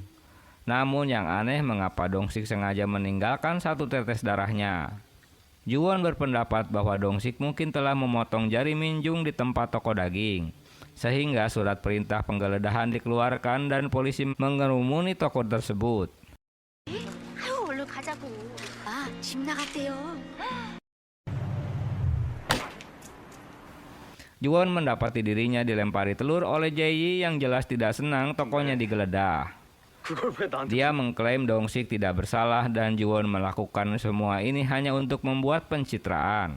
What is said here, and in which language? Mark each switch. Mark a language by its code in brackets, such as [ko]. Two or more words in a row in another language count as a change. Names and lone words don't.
[id] Namun yang aneh mengapa Dong-sik sengaja meninggalkan satu tetes darahnya. Juwon berpendapat bahwa Dong-sik mungkin telah memotong jari Min-jung di tempat toko daging. Sehingga surat perintah penggeledahan dikeluarkan dan polisi mengerumuni toko tersebut. [ko] 아유, 얼른 가자고. 아, 집 나갔대요. [id] Juwon mendapati dirinya dilempari telur oleh Jae-yi yang jelas tidak senang tokonya digeledah. Dia mengklaim Dong-sik tidak bersalah dan Juwon melakukan semua ini hanya untuk membuat pencitraan.